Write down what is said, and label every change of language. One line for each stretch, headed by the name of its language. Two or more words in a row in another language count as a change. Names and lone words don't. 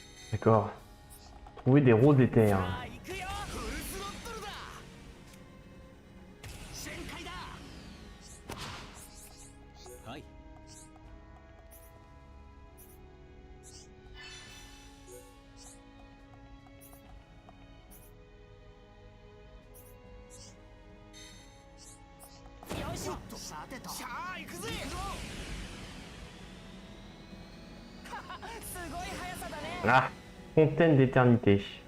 French: D'accord. Trouver des roses d'éther.
Japanese: さあ行くよフルスロットルだ旋回だはいよいしょさてとさあ行くぜすごい速さだね
French: Ah, fontaine d'éternité.